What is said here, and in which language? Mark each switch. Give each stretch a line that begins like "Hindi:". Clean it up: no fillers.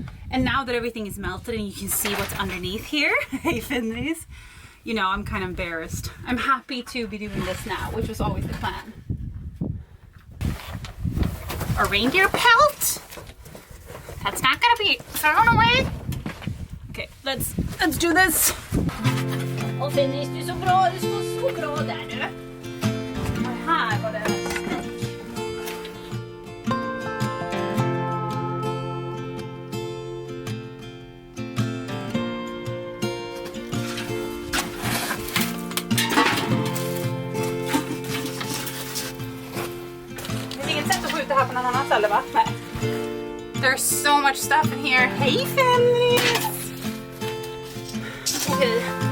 English: And now that everything is melted and you can see what's underneath here, hey Finley's, you know, I'm kind of embarrassed. I'm happy to be doing this now, which was always the plan. A reindeer pelt? That's not gonna be thrown away. Okay, let's do this.
Swedish: Och Fenris, du är så bra, du står så bra där nu. Och här var det en snäck. Det finns inget sätt att skjuta här på någon annan ställe, va? Nej.
English: There's so much stuff in here. Hey Fenris! Okay.